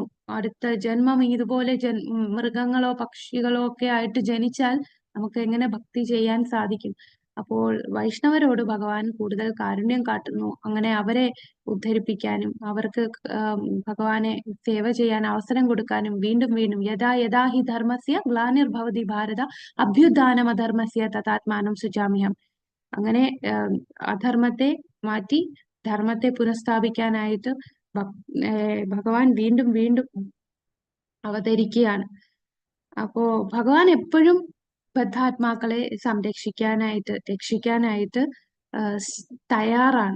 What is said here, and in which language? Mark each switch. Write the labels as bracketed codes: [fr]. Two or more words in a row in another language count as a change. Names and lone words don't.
[ml] അടുത്ത ജന്മം ഇതുപോലെ മൃഗങ്ങളോ പക്ഷികളോ ഒക്കെ ആയിട്ട് ജനിച്ചാൽ നമുക്ക് എങ്ങനെ ഭക്തി ചെയ്യാൻ സാധിക്കും? അപ്പോൾ വൈഷ്ണവരോട് ഭഗവാൻ കൂടുതൽ കാരുണ്യം കാട്ടുന്നു. അങ്ങനെ അവരെ ഉദ്ധരിപ്പിക്കാനും അവർക്ക് ഭഗവാനെ സേവ ചെയ്യാൻ അവസരം കൊടുക്കാനും വീണ്ടും വീണ്ടും [sa] यदा यदा हि धर्मस्य ग्लानिर्भवति भारत अभ्युत्थानम् अधर्मस्य तदात्मानं सृजाम्यहम्. [ml] അങ്ങനെ അധർമ്മത്തെ മാറ്റി ധർമ്മത്തെ പുനഃസ്ഥാപിക്കാനായിട്ട് ഭഗവാൻ വീണ്ടും വീണ്ടും അവതരിക്കുകയാണ്. അപ്പോ ഭഗവാൻ എപ്പോഴും ബദ്ധാത്മാക്കളെ സംരക്ഷിക്കാനായിട്ട് രക്ഷിക്കാനായിട്ട് തയ്യാറാണ്.